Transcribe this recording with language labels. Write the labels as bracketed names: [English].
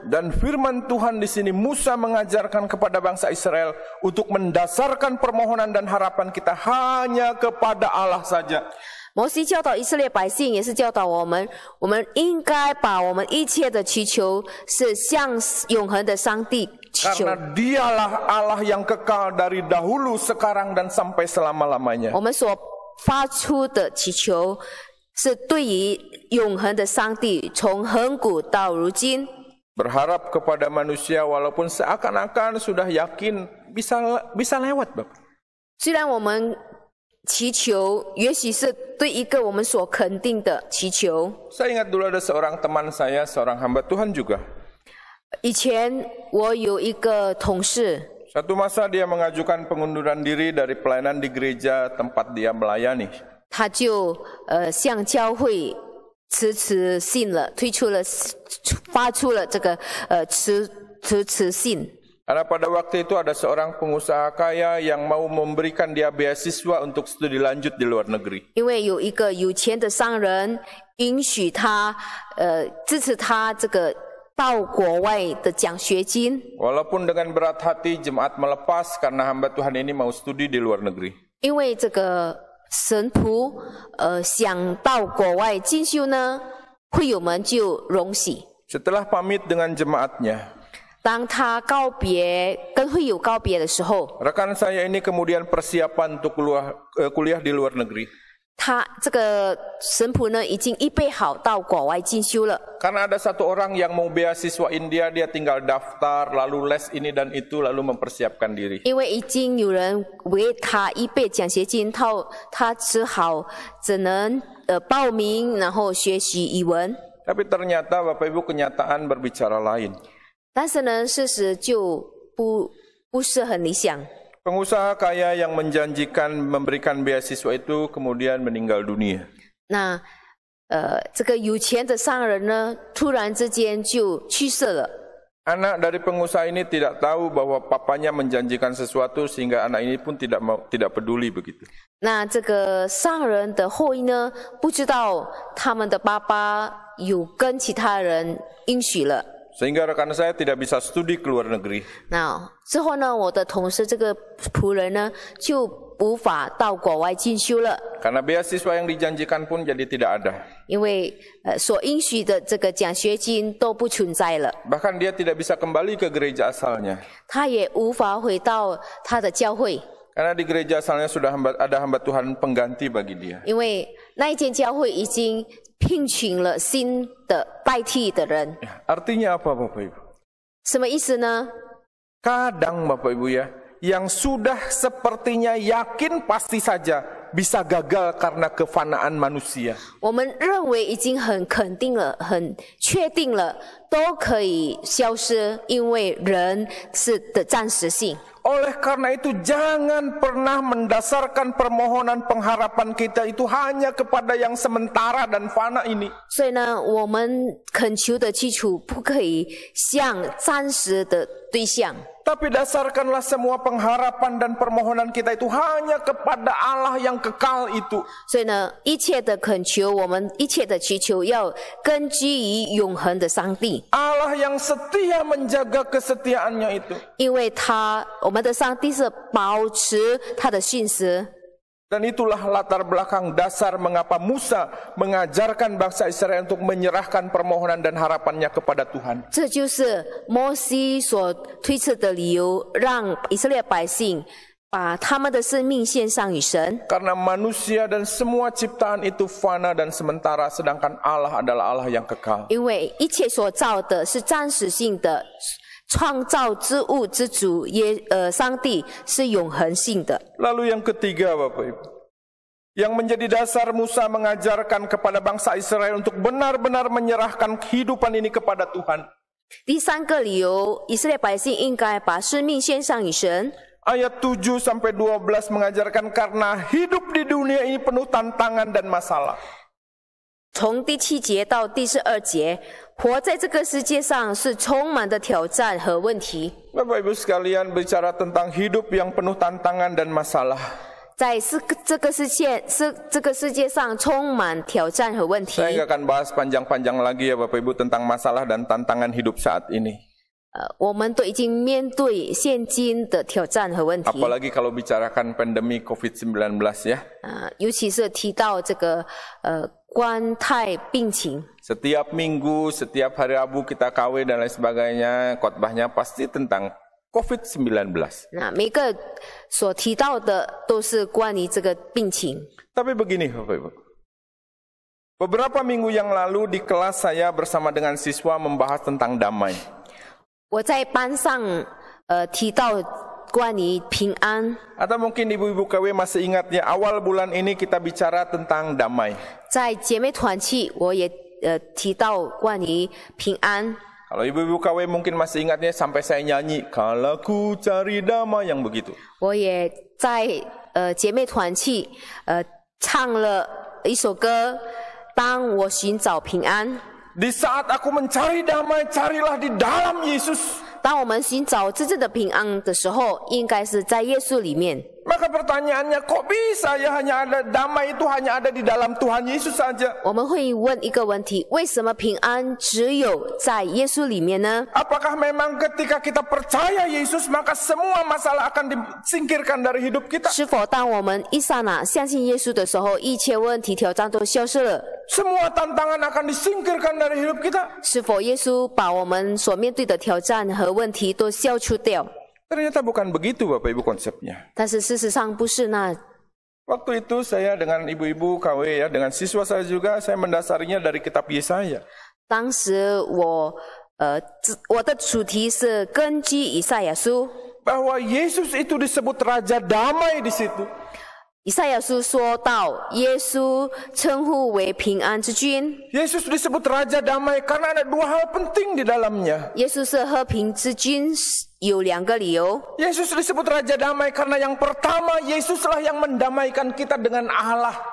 [Indonesian] Dan firman Tuhan di sini Musa mengajarkan kepada bangsa Israel untuk mendasarkan permohonan dan harapan kita hanya kepada Allah saja. [Chinese] 摩西教导以色列百姓，也是教导我们应该把我们一切的祈求是向永恒的上帝祈求。 [Indonesian] Karena dialah Allah yang kekal dari dahulu, sekarang, dan sampai selama-lamanya. [Chinese] 我们所发出的祈求是对于永恒的上帝，从恒古到如今。 [Indonesian] Berharap kepada manusia walaupun seakan-akan sudah yakin bisa lewat, Bapak. [Chinese] 虽然我们祈求也许是对一个我们所肯定的祈求。 [Indonesian] Saya ingat dulu ada seorang teman saya, seorang hamba Tuhan juga. [Chinese] 以前我有一个同事， [Indonesian] Satu masa dia mengajukan pengunduran diri dari pelayanan di gereja tempat dia melayani. [Chinese] 他就向教会辞信了，发出了这个辞信。 [Indonesian] Karena pada waktu itu ada seorang pengusaha kaya yang mau memberikan dia beasiswa untuk studi lanjut di luar negeri. [Chinese] 因为有一个有钱的商人允许他支持他这个到国外的奖学金。 [Indonesian] Walaupun dengan berat hati jemaat melepas karena hamba Tuhan ini mau studi di luar negeri. [Chinese] 因为这个神仆想到国外进修呢，会友们就荣喜。 [Indonesian] Setelah pamit dengan jemaatnya, [Chinese] 当他跟会友告别的时候， [Indonesian] rekan saya ini kemudian persiapan untuk kuliah di luar negeri. [Chinese] 他这个神仆呢已经预备好到国外进修了。 [Indonesian] Karena ada satu orang yang mau beasiswa India, dia tinggal daftar, lalu les ini dan itu, lalu mempersiapkan diri. [Chinese] 因为已经有人为他预备奖学金，他只能报名，然后学习语文。 [Indonesian] Tapi ternyata Bapak Ibu kenyataan berbicara lain. [Chinese] 但是呢，事实就不是很理想。 [Indonesian] Pengusaha kaya yang menjanjikan memberikan beasiswa itu kemudian meninggal dunia. [Chinese] 那这个有钱的商人呢，突然之间就去世了。 [Indonesian] Anak dari pengusaha ini tidak tahu bahwa papanya menjanjikan sesuatu sehingga anak ini pun tidak peduli begitu. [Chinese] 那这个商人的后裔呢，不知道他们的爸爸有跟其他人应许了。 [Indonesian] Sehingga rekan saya tidak bisa studi ke luar negeri. [Chinese] 那之后呢，我的同事这个仆人呢，就无法到国外进修了。 [Indonesian] Karena beasiswa yang dijanjikan pun jadi tidak ada. [Chinese] 因为所应许的这个奖学金都不存在了， [Indonesian] Bahkan dia tidak bisa kembali ke gereja asalnya. [Chinese] 他也无法回到他的教会， [Indonesian] Karena di gereja asalnya sudah ada hamba Tuhan pengganti bagi dia. [Chinese] 因为那一间教会已经聘请了新的代替的人。 [Indonesian] Artinya apa Bapak Ibu? [Chinese] 什么意思呢？ [Indonesian] Kadang Bapak Ibu ya, yang sudah sepertinya yakin pasti saja bisa gagal karena kefanaan manusia. [Chinese] 我们认为已经很肯定了、很确定了，都可以消失，因为人是的暂时性。 [Indonesian] Oleh karena itu jangan pernah mendasarkan permohonan pengharapan kita itu hanya kepada yang sementara dan fana ini. [Chinese] 所以呢，我们恳求的基础不可以向暂时的对象， [Indonesian] Tapi dasarkanlah semua pengharapan dan permohonan kita itu hanya kepada Allah yang kekal itu. [Chinese] 所以呢，一切的恳求，我们一切的祈求要根基于永恒的上帝， [Indonesian] Allah yang setia menjaga kesetiaannya itu. [Chinese] 因为我们的上帝是保持他的信实。 [Indonesian] Dan itulah latar belakang dasar mengapa Musa mengajarkan bangsa Israel untuk menyerahkan permohonan dan harapannya kepada Tuhan. [Chinese] 这就是摩西所推测的理由，让以色列百姓把他们的生命献上于神。 [Indonesian] Karena manusia dan semua ciptaan itu fana dan sementara, sedangkan Allah adalah Allah yang kekal. [Chinese] 因为一切所造的是暂时性的，创造之物之主上帝是永恒性的。 [Indonesian] Lalu yang ketiga Bapak Ibu, yang menjadi dasar Musa mengajarkan kepada bangsa Israel untuk benar-benar menyerahkan kehidupan ini kepada Tuhan. [Chinese] 第三个理由，以色列百姓应该把生命献上于神。 [Indonesian] Ayat 7 sampai 12 mengajarkan karena hidup di dunia ini penuh tantangan dan masalah. [Chinese] 从第7节到第12节，活在这个世界上是充满的挑战和问题。 [Indonesian] Bapak Ibu sekalian, bicara tentang hidup yang penuh tantangan dan masalah. [Chinese] 在这个世界上充满挑战和问题。 [Indonesian] Saya nggak akan bahas panjang-panjang lagi ya Bapak Ibu tentang masalah dan tantangan hidup saat ini. [Chinese] 我们都已经面对现今的挑战和问题。 [Indonesian] Apalagi kalau bicarakan pandemi COVID-19 ya. [Chinese] 尤其是提到这个冠态病情。 [Indonesian] Setiap minggu, setiap hari Rabu kita KW dan lain sebagainya, khotbahnya pasti tentang COVID-19. [Chinese] 那每个所提到的都是关于这个病情。 [Indonesian] Tapi begini Bapak Ibu. Beberapa minggu yang lalu di kelas saya bersama dengan siswa membahas tentang damai. [Chinese] 我在班上提到关于平安。 [Indonesian] Atau mungkin ibu-ibu KW masih ingat ya, awal bulan ini kita bicara tentang damai. [Chinese] 在姐妹团契我也提到关于平安。 [Indonesian] Kalau ibu-ibu KW mungkin masih ingatnya sampai saya nyanyi, kalau ku cari damai yang begitu. [Chinese] 我也在姐妹团契唱了一首歌，当我寻找平安。 [Indonesian] Di saat aku mencari damai, carilah di dalam Yesus. [Chinese] 当我们寻找真正的平安的时候，应该是在耶稣里面。 [Indonesian] Maka pertanyaannya, kok bisa ya hanya ada damai itu hanya ada di dalam Tuhan Yesus saja? [Chinese] 我们会问一个问题：为什么平安只有在耶稣里面呢？ [Indonesian] Apakah memang ketika kita percaya Yesus maka semua masalah akan disingkirkan dari hidup kita? [Chinese] 是否当我们一刹那相信耶稣的时候，一切问题挑战都消失了？ [Indonesian] Semua tantangan akan disingkirkan dari hidup kita? [Chinese] 是否耶稣把我们所面对的挑战和问题都消除掉？ [Indonesian] Ternyata bukan begitu Bapak Ibu konsepnya. [Chinese] 但是事实上不是那。 [Indonesian] Waktu itu saya dengan ibu-ibu KW ya, dengan siswa saya juga, saya mendasarinya dari kitab Yesaya. [Chinese] 当时我的主题是根据以赛亚书， [Indonesian] Bahwa Yesus itu disebut Raja Damai di situ. [Chinese] 以赛亚书说到耶稣称呼为平安之君。 [Indonesian] Yesus disebut Raja Damai karena ada dua hal penting di dalamnya. [Chinese] 耶稣是和平之君，有两个理由。 [Indonesian] Yesus disebut Raja Damai karena yang pertama, Yesuslah yang mendamaikan kita dengan Allah.